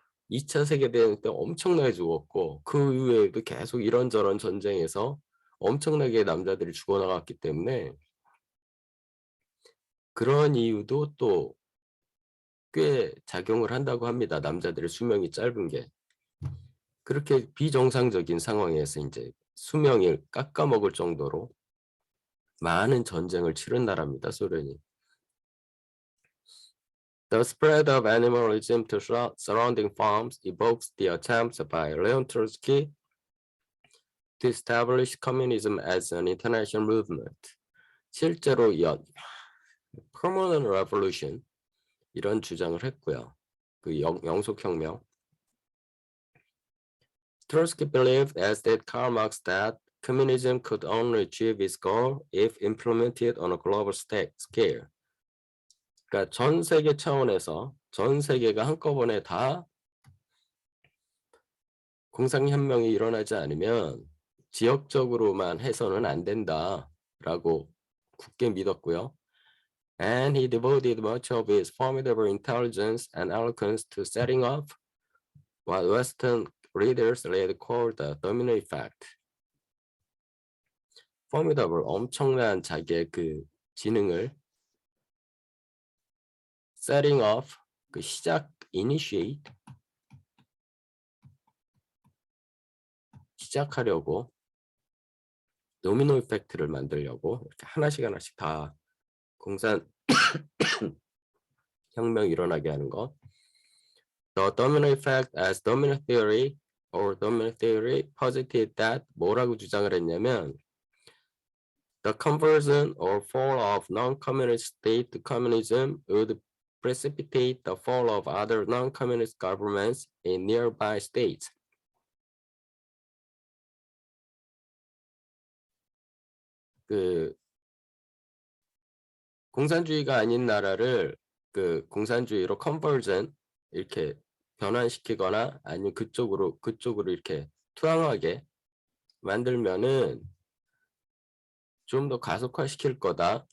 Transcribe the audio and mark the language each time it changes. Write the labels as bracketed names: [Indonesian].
[Korean] 2차 세계대전 때 엄청나게 죽었고 그 이후에도 계속 이런저런 전쟁에서 엄청나게 남자들이 죽어나갔기 때문에 그런 이유도 또 꽤 작용을 한다고 합니다. 남자들의 수명이 짧은 게. 그렇게 비정상적인 상황에서 이제 수명을 깎아먹을 정도로 많은 전쟁을 치른 나라입니다. 소련이. [English] The spread of animalism to surrounding farms evokes the attempts by Leon Trotsky to establish communism as an international movement. [Korean] 실제로 [English] permanent revolution [Korean] 이런 주장을 했고요. 그 영속혁명. [English] Trotsky believed, as did Karl Marx, that communism could only achieve its goal if implemented on a global scale. [Korean] 그러니까 전 세계 차원에서 전 세계가 한꺼번에 다 공산혁명이 일어나지 않으면 지역적으로만 해서는 안 된다라고 굳게 믿었고요. [English] And he devoted much of his formidable intelligence and eloquence to setting up what Western readers later called the domino effect. [Korean] formidable, 엄청난 자기의 그 지능을 [English] setting up, [Korean] 그 시작, initiate, 시작하려고 도미노 이펙트를 만들려고 이렇게 하나씩 다 공산 혁명 일어나게 하는 것. [English] The domino effect as domino theory or domino theory posited that [Korean] 뭐라고 주장을 했냐면 [English] the conversion or fall of non-communist state to communism would precipitate the fall of other non-communist governments in nearby states. [Korean] 그 공산주의가 아닌 나라를 그 공산주의로 컨버전 이렇게 변환시키거나 아니면 그쪽으로 이렇게 투항하게 만들면은 좀 더 가속화시킬 거다.